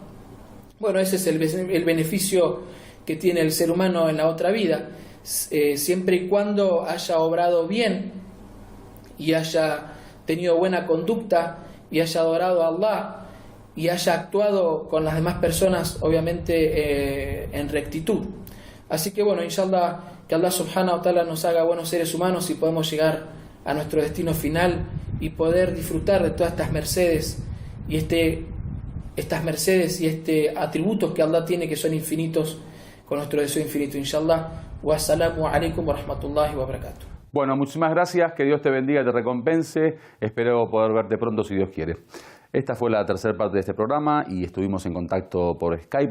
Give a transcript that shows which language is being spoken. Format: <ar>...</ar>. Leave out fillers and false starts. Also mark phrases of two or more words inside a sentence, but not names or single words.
<es>Bueno, ese es el beneficio que tiene el ser humano en la otra vida, siempre y cuando haya obrado bien y haya tenido buena conducta y haya adorado a Allah y haya actuado con las demás personas, obviamente en rectitud. Así que bueno, inshallah, que Allah</es> <ar>سبحانه وتعالى</ar> <es>nos haga buenos seres humanos y podemos llegar a nuestro destino final y poder disfrutar de todas estas mercedes y atributos que Allah tiene, que son infinitos, con nuestro deseo infinito, inshallah.</es> <ar>والسلام عليكم ورحمة الله وبركاته.</ar> <es>Bueno, muchísimas gracias, que Dios te bendiga y te recompense. Espero poder verte pronto si Dios quiere. Esta fue la tercera parte de este programa y estuvimos en contacto por Skype.</es>